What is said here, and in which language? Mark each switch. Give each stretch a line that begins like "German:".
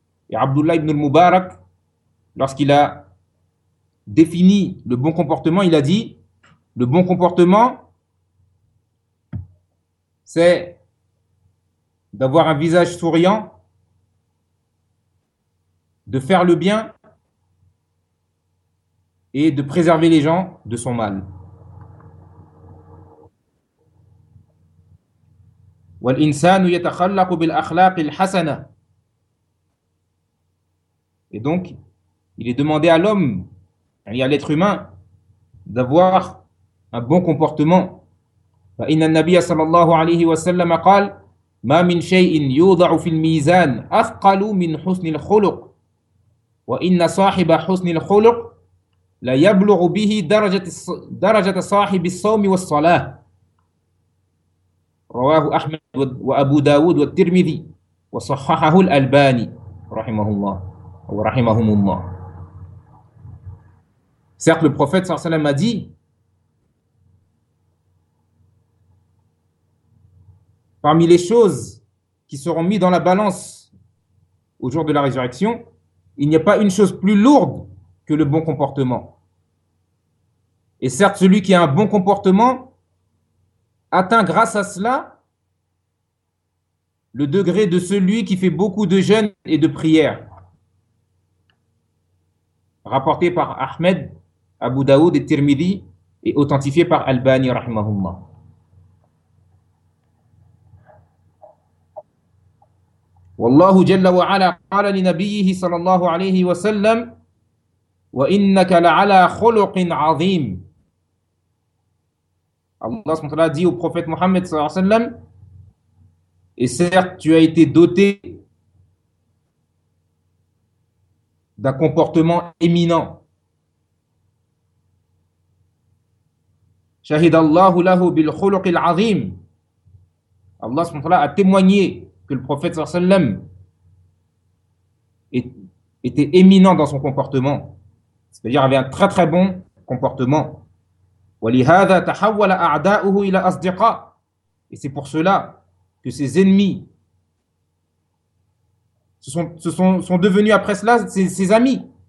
French: Et عبد الله بن المبارك, lorsqu'il a défini le bon comportement, il a dit: le bon comportement, c'est d'avoir un visage souriant, de faire le bien et de préserver les gens de son mal.
Arabic: وَالْإِنسَانُ يَتَخَلَّقُ بِالْأَخْلَاقِ الْحَسَنَةِ.
French: Et donc, il est demandé à l'homme, et à l'être humain, d'avoir un bon comportement.
Arabic: فإن النبي صلى الله عليه وسلم قال ما من شيء يوضع في الميزان أثقل من حسن الخلق وإن صاحب حسن الخلق لا يبلغ به درجة صاحب الصوم والصلاة رواه أحمد وأبو داود والترمذي وصححه الألباني رحمه الله أو رحمهم الله.
French: Certes, le prophète
Arabic: صلى الله عليه وسلم
French: a dit: parmi les choses qui seront mises dans la balance au jour de la résurrection, il n'y a pas une chose plus lourde que le bon comportement. Et certes, celui qui a un bon comportement atteint grâce à cela le degré de celui qui fait beaucoup de jeûnes et de prières. Rapporté par Ahmed, Abu Daoud et Tirmidhi et authentifié par Albani, rahimahullah.
Arabic: والله جل وعلا قال لنبيه صلى الله عليه وسلم وإنك لعلى خلق عظيم. الله سبحانه وتعالى
French: dit au prophète Mohammed
Arabic: صلى الله عليه وسلم:
French: et certes tu as été doté d'un comportement éminent.
Arabic: شهد الله له بالخلق العظيم. الله سبحانه وتعالى
French: a témoigné que le prophète
Arabic: صلى الله عليه وسلم
French: était éminent dans son comportement, c'est-à-dire avait un très très bon comportement.
Arabic: وَلِهَذَا تَحَوَّلَ أَعْدَاؤُهُ إِلَى أَصْدِقَاء.
French: Et c'est pour cela que ses ennemis sont devenus après cela ses amis.